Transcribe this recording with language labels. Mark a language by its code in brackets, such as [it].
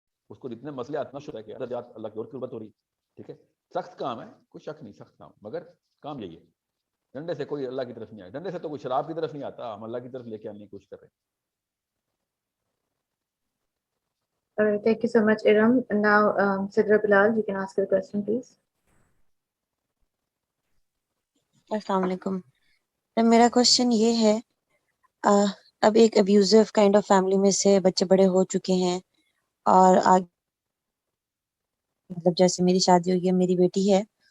[ur] اس کو جتنے مسئلے آتنا شروع ہے کہ اللہ کی اور قربت ہو رہی. ٹھیک ہے، سخت کام ہے، کوئی شک نہیں، سخت کام، مگر کام یہی ہے. ڈنڈے سے کوئی اللہ کی طرف نہیں آیا، ڈنڈے سے تو کوئی شراب کی طرف نہیں آتا. ہم اللہ کی طرف لے کے آنے کی کوشش کر رہے ہیں. [en] All right, thank you so much, Iram. And now, Sidra Bilal, you can ask your question, please. [ur] السلام علیکم. میرا کوشچن یہ ہے، اب ایک ابیوزو کائنڈ آف فیملی میں سے بچے بڑے ہو چکے ہیں اور آگے مطلب جیسے میری شادی ہوئی ہے، میری بیٹی ہے،